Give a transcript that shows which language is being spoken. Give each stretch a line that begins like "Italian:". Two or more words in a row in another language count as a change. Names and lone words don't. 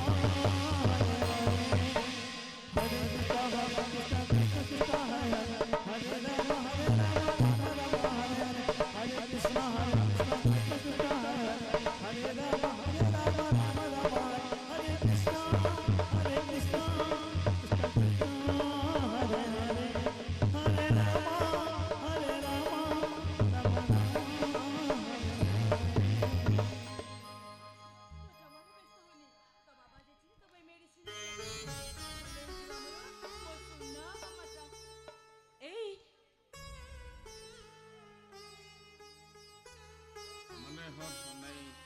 Sanskrit: Hare Hare, Hare Krishna, Krishna Krishna, Hare Hare, Hare Rama, Rama Rama, Hare Hare, Hare Krishna, Krishna Krishna, Hare Hare, Hare Rama, Rama Rama, Hare Krishna, Hare Krishna, Krishna Krishna, Hare Hare, Hare Rama, Rama Rama,
Odia: ଜମାରୁ ବ୍ୟସ୍ତ ହଉନି, ତୋ ବାବା ଯାଇଥିଲେ ତୋ ପାଇଁ ମେଡିସିନ। ଏଇ ମାନେ ହଁ ନାଇଁ